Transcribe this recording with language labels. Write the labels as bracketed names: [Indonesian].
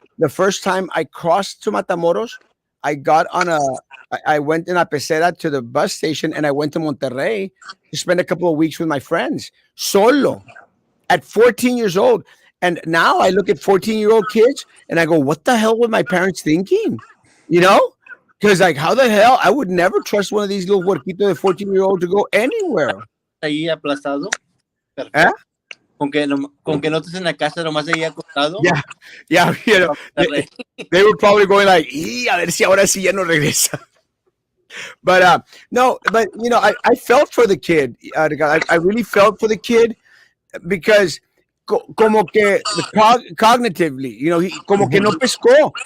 [English] The first time I crossed to Matamoros, I got on I went in a pecera to the bus station and I went to Monterrey to spend a couple of weeks with my friends solo at 14 years old. And now I look at 14-year-old kids and I go, what the hell were my parents thinking? You know? Because like, how the hell? I would never trust one of these little [Spanish] huerquitos de [English] 14-year-old to go anywhere. [Spanish] Ahí aplastado. ¿Eh? Perfecto. Con que no estés en la casa, nomás ahí acostado. [English] Yeah. Yeah. They were probably going like, [Spanish] a ver si ahora sí ya no regresa. [English] But no, but I felt for the kid. I really felt for the kid because [Spanish] como que [English] cognitively, [Spanish] como que no pescó.